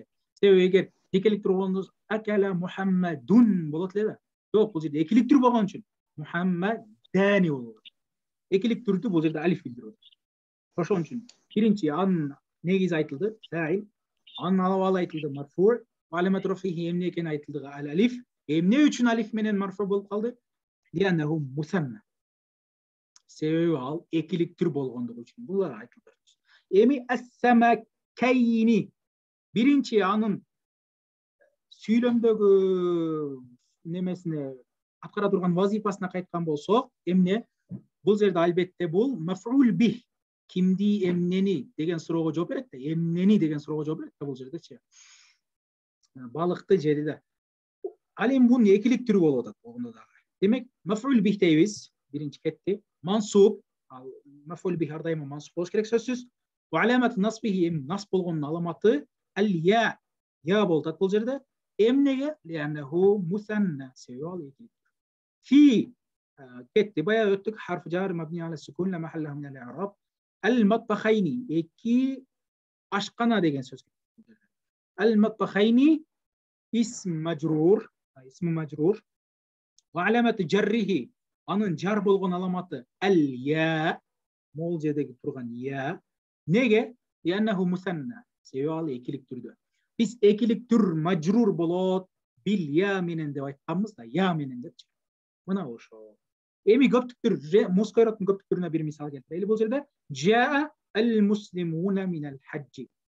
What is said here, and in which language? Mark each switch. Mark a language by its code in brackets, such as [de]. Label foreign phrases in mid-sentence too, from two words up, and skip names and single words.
[ky] Себеби эгер экилик түр болгондо акала Мухаммадун болот эле да. Жок, бул жерде экилик түр болгон үчүн Мухаммадани болот. Экилик түрдү бул жерде алиф билдирип атат. Ошон үчүн биринчи анын негизи айтылды, фаил, анын алабалы айтылды, марфу, [ar] علامة رفعه [ky] эмне экени айтылды, ал-алиф. Эмне үчүн алиф менен марфу болуп калды? [ar] لأنه مثنى. [ky] Себеби ал экилик түр болгондугу үчүн булар айтылды. Эми as-samakayni биринчи анын сүйлөмдөгү немесине аткара турган вазифасына кайткан болсок, эмне? Бул жерде албетте бул [ar] مفعول به. [ky] Кимди, эмнени деген суроого жооп берет да, эмнени деген суроого жооп берет да бул жердечи. Балыкты жеди да. Ал эми бунун экилик түрү болуп атат болгондо дагы. Демек, [ar] مفعول به [ky] дейбиз. Биринчи кетти. Мансуб, ал [ar] مفعول به [ky] ар дайыма мансуб болуш керек сөзсүз. [ar] وعلامة نصبه, [ky] насб болгондун аламаты ал-я. Я болуп атат бул жерде. Эмнеге? [ar] لأنه مثنى. [ky] Себеби ал экилик. Фи кетти. Баягы өттүк. [ar] حرف جر مبني على السكون لا محل له من الإعراب. [ky] Al-matbахайни. Эки ашкана деген сөз. [ar] المطبخين اسم مجرور. اسم مجرور. وعلامة جره. [ky] Анын жар болгон аламаты al-ya. Мол жердеги турган я. Неге? [ar] لأنه مثنى. [ky] Себеби ал экилик түрдө. Биз экилик түр majrur болот [ar] بالياء [ky] менен деп айтканбыз да, я менен депчи. Мына ошо. Эми көптүк түр, мускайраттын көптүк түрүнө бир мисал келтирели бул жерде. [ar] جاء المسلمون من الحج.